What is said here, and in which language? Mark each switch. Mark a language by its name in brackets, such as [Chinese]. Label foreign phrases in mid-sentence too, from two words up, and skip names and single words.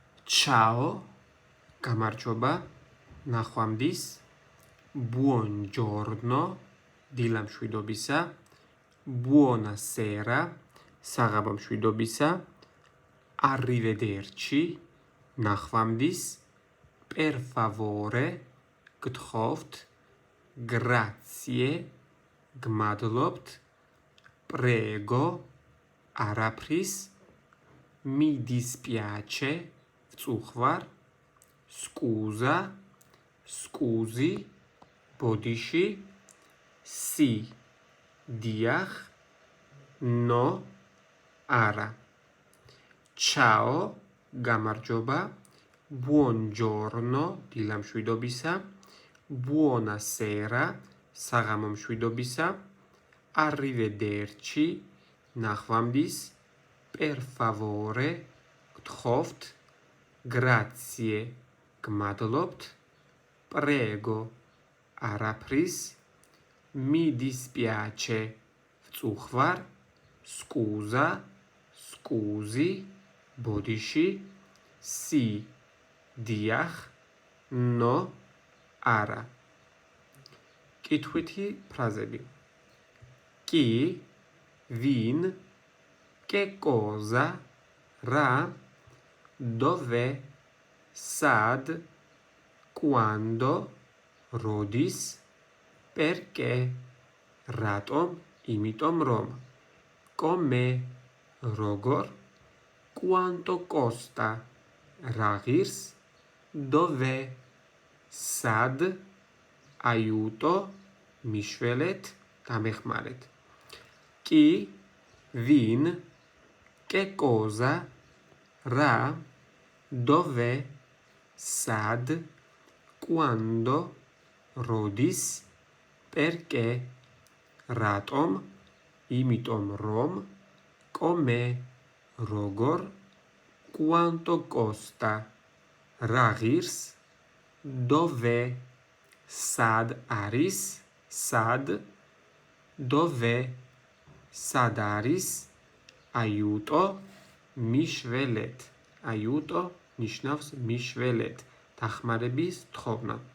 [Italian] Ciao, [Georgian] გამარჯობა, ნახვამდის, [Italian] buongiorno, დილამშვიდობისა, buonasera, საღამომშვიდობისა, arrivederci, ნახვამდის, per favore, გთხოვთ, grazie, გმადლობთ, prego, არაფრის, mi dispiace, წუხვარ, scusa, scusi, [Georgian] ბოდიში, si, დიახ, no, არა. [Italian] Ciao, გამარჯობა, buongiorno, დილამშვიდობისა, buonasera, საღამომშვიდობისა, arrivederci, ნახვამდის, per favore, გთხოვთ, grazie, გმადლობთ, prego, არაფრის, mi dispiace, წუხვარ, scusa, scusi, [Georgian] ბოდიში, si, დიახ, no, არა. კითხვითი ფრაზები. [Italian] Chi, vin, che cosa, რა, dove, sad, quando, როდის, perché, [Georgian] რატომ, იმიტომ რომ, come, როგორ, [Italian] quanto costa, [Georgian] რა ღირს, [Italian] dove, sad, aiuto, [Georgian] მიშველეთ, დამეხმარეთ. [Italian] Chi, vin, che cosa, რა, dove, sad, quando, როდის, perché, [Georgian] რატომ, იმიტომ რომ, come, როგორ, [Italian] quanto costa, [Georgian] რა ღირს, dove, sad არის, sad, dove, sad არის, aiuto, მიშველეთ. aiuto ნიშნავს მიშველეთ, დახმარების თხოვნა.